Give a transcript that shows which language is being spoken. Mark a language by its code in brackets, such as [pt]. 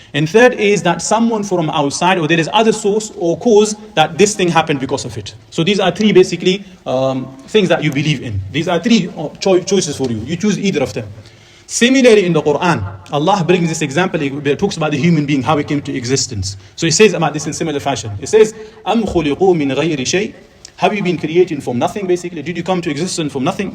[en] And third is that someone from outside, or there is other source or cause that this thing happened because of it. So these are 3 basically things that you believe in. These are 3 choices for you. You choose either of them. Similarly, in the Quran, Allah brings this example. He talks about the human being, how he came to existence. So he says about this in similar fashion. He says, [ar] أَمْ خُلِقُوا مِنْ غَيْرِ شَيْءٍ. [en] Have you been created from nothing, basically? Did you come to existence from nothing?